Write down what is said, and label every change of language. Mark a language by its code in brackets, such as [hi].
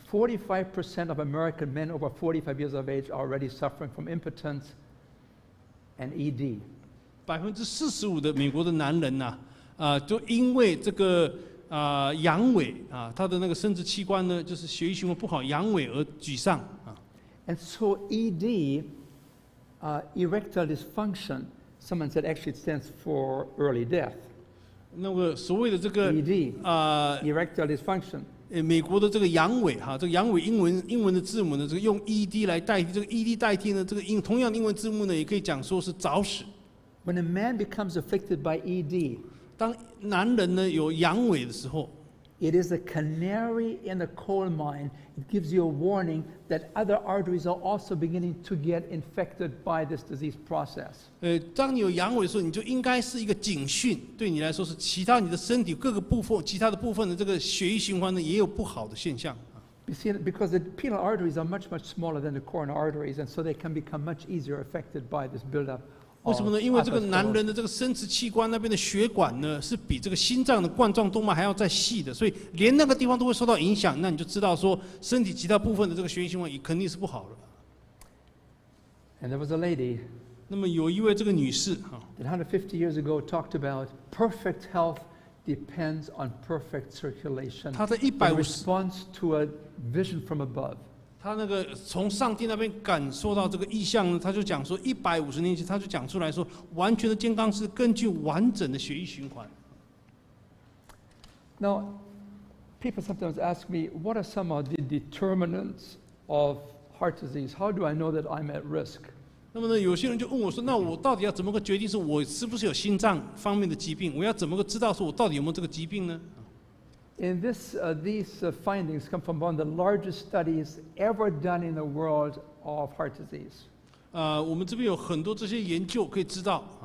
[en] 45% of American men over 45 years of age are already suffering from impotence and ED. [zh] 45%的美国的男人呐，就因为这个阳痿他的那个生殖器官呢，就是血液循环不好，阳痿而沮丧啊。 [en] And so ED, erectile dysfunction, someone said actually it stands for early death. [zh] 那个所谓的这个 [en] ED, erectile dysfunction. [zh] 美国的这个阳痿哈，这个阳痿英文的字母呢，这个用 ED 来代替，这个 ED 代替呢，这个同样的英文字母呢，也可以讲说是早死。 [en] When a man becomes afflicted by ED, [zh] 当男人呢有阳痿的时候， [en] it is a canary in the coal mine. It gives you a warning that other arteries are also beginning to get infected by this disease process. [zh] 当你有阳痿的时候，你就应该是一个警讯，对你来说是其他你的身体各个部分、其他的部分的这个血液循环呢也有不好的现象。 [en] You see, because the penile arteries are much smaller than the coronary arteries, and so they can become much easier affected by this buildup. [zh] 为什么呢？因为这个男人的这个生殖器官那边的血管呢，是比这个心脏的冠状动脉还要再细的，所以连那个地方都会受到影响，那你就知道说身体其他部分的这个血液循环也肯定是不好的。 [en] And there was a lady [zh] 那么有一位这个女士 [en] that 150 years ago talked about perfect health depends on perfect circulation. [zh] 她在 [en] In 150 response to a vision from above. [zh] 他那个从上帝那边感受到这个意象呢，他就讲说150年前他就讲出来说，完全的健康是根据完整的血液循环。 [en] Now, people sometimes ask me, what are some of the determinants of heart disease? How do I know that I'm at risk? [zh] 那么呢，有些人就问我说，那我到底要怎么个决定是我是不是有心脏方面的疾病？我要怎么个知道说我到底有没有这个疾病呢？ [en] In these findings come from one of the largest studies ever done in the world of heart disease. [zh] 我们这边有很多这些研究可以知道